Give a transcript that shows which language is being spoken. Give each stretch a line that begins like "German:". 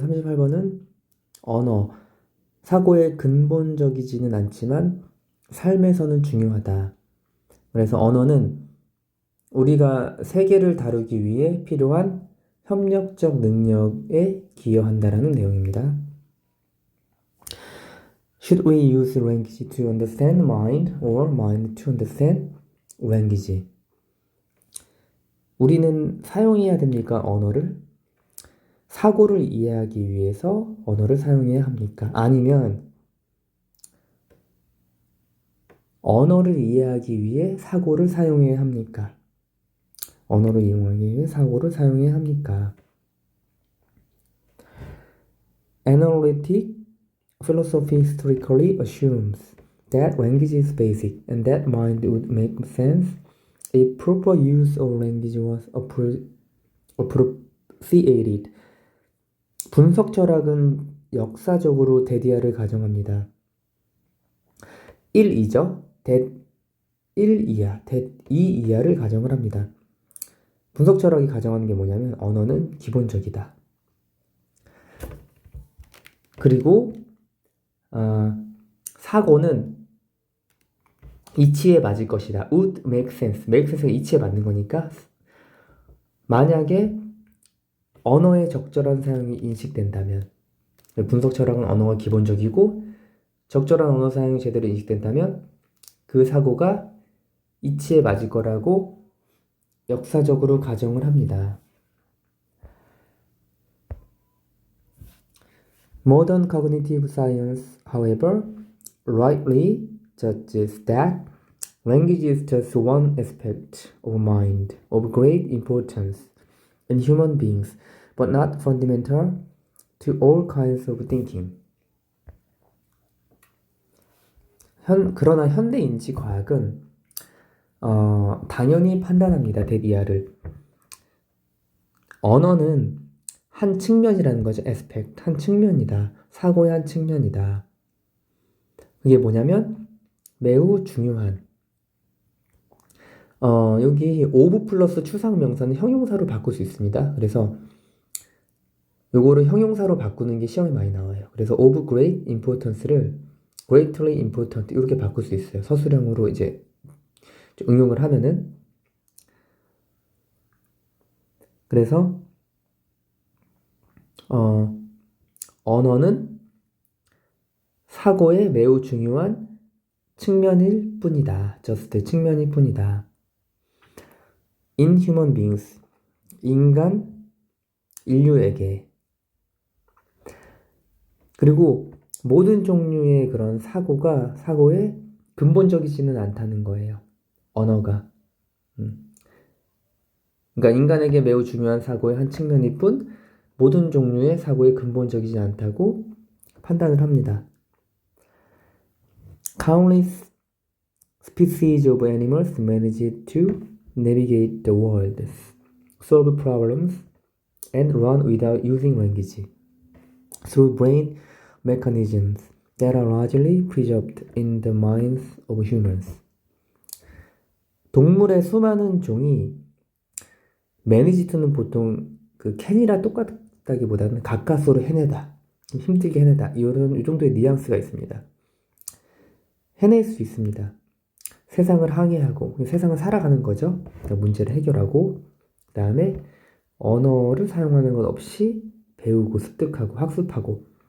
Korean: 38번은 언어, 사고에 근본적이지는 않지만 삶에서는 중요하다. 그래서 언어는 우리가 세계를 다루기 위해 필요한 협력적 능력에 기여한다라는 내용입니다.
English: Should we use language to understand mind or mind to understand language?
Korean: 우리는 사용해야 됩니까? 언어를? 사고를 이해하기 위해서 언어를 사용해야 합니까? 아니면 언어를 이해하기 위해 사고를 사용해야 합니까? 언어를 이용하기 위해 사고를 사용해야 합니까?
English: Analytic philosophy historically assumes that language is basic and that mind would make sense if proper use of language was appreciated.
Korean: 분석 철학은 역사적으로 대디아를 가정합니다. 1, 2죠. that 1 이하, that 2 이하를 가정을 합니다. 분석 철학이 가정하는 게 뭐냐면 언어는 기본적이다. 그리고 사고는 이치에 맞을 것이다.
English: would make sense. make sense
Korean: 가 이치에 맞는 거니까 만약에 언어의 적절한 사용이 인식된다면 분석 철학은 언어가 기본적이고 적절한 언어 사용이 제대로 인식된다면 그 사고가 이치에 맞을 거라고 역사적으로 가정을 합니다.
English: Modern cognitive science, however, rightly judges that language is just one aspect of mind of great importance in human beings, but not fundamental to all kinds of thinking.
Korean: 그러나 현대 인지 과학은 당연히 판단합니다. 데디아를. 언어는 한 측면이라는 거죠.
English: aspect,
Korean: 한 측면이다. 사고의 한 측면이다. 그게 뭐냐면 매우 중요한 여기 of 플러스 추상 명사는 형용사로 바꿀 수 있습니다. 그래서 요거를 형용사로 바꾸는 게 시험에 많이 나와요. 그래서
English: of great importance
Korean: 를
English: greatly important
Korean: 이렇게 바꿀 수 있어요. 서술형으로 이제 응용을 하면은. 그래서 언어는 사고의 매우 중요한 측면일 뿐이다. just 측면일 뿐이다.
English: In human beings,
Korean: 인류에게. 그리고 모든 종류의 그런 사고에 근본적이지는 않다는 거예요. 언어가. 그러니까 인간에게 매우 중요한 사고의 한 측면일 뿐 모든 종류의 사고에 근본적이지 않다고 판단을 합니다.
English: Countless species of animals manage to navigate the world, solve problems, and run without using language through brain mechanisms that are largely preserved in the minds of humans.
Korean: 동물의 수많은 종이 매니지트는 보통 그 캔이랑 똑같다기보다는 가까스로 해내다, 좀 힘들게 해내다 이 정도의 뉘앙스가 있습니다. 해낼 수 있습니다. 세상을 항해하고 세상을 살아가는 거죠. 그러니까 문제를 해결하고 그 다음에 언어를 사용하는 것 없이 배우고 습득하고 학습하고.